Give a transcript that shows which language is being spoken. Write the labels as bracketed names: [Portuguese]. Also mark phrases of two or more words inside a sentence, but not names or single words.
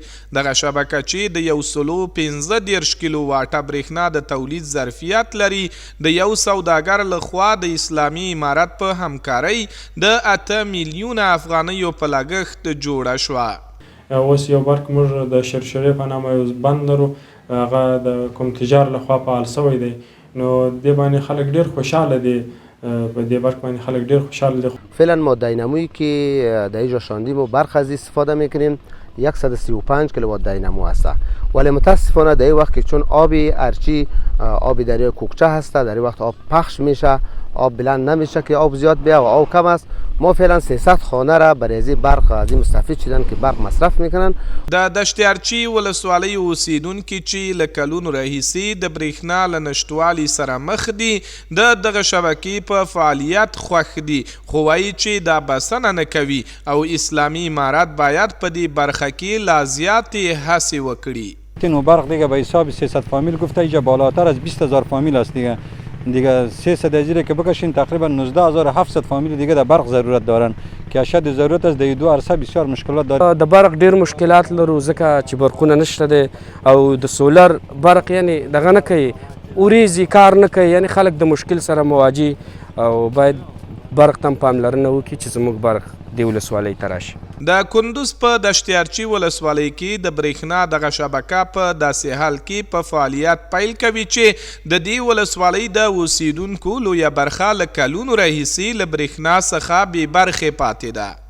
[Pashto] دغه شبکه چې د 115 کیلو واټه برېښنا د تولید ظرفیت لري د یو سوداګر لخوا د اسلامي امارت په همکارۍ د 8 میلیونه افغانیو په لګښت جوړه شوه. اوس یو برق موږ د شرشرې په نامه یو بند لرو، هغه د کوم تجار لخوا فعال شوی دی، نو دې باندې خلک ډېر خوشحاله دي. په دې برق باندې خلک ډېر خوشحال دي. [Persian] فعلا ما داینامویی که در اینجا شاندیم و برق از استفاده میکنیم 135 کیلووات داینامو هست، ولی متاسفانه در این وقت که چون آبی ارچی آبی دریای کوکچه هست، در این وقت آب پخش میشه، آب بلند نمیشه که آب زیاد بیا و آب کم است. ما فعلا 300 خانه را برای از برق از این مستفید شدن که برق مصرف میکنن. [Pashto] د دشتیارچي ولسوالۍ اوسیدونکي چې له کلونو راهیسې د برېښنا له نشتوالي سره مخ دي د دغه شبکې په فعالیت خوښ دي، خو وایي چې دا بسنه نه کوي او اسلامي امارت باید په دې برخه کې لا زیاتې هڅې وکړي. [Persian] نو برق دیگه به حساب 300 فامیل گفته اینجا بالاتر از 20000 فامیل است دیگه 300 اجیره که بکشین تقریبا 19700 فامیل دیگه در برق ضرورت دارن که اشد ضرورت است. د دو عرصه بسیار مشکلات داره. [Pashto] د برق ډیر مشکلات لرو ځکه چې برقونه نشته دی او د سولر برق یعنی دغه نه کوي، اوریزي کار نه کوي، یعنی خلک د مشکل سره مواجه او باید برق ته پاملرنه وکړي چې زموږ برق د ولسوالۍ ته راشي. د کندوز په دشتیارچي ولسوالۍ کې د برېښنا دغه شبکه په داسې حال کې په فعالیت پیل کوي چې د دې ولسوالۍ د اوسیدونکو لویه برخه له کلونو راهیسې له برېښنا څخه بې برخې پاتې ده.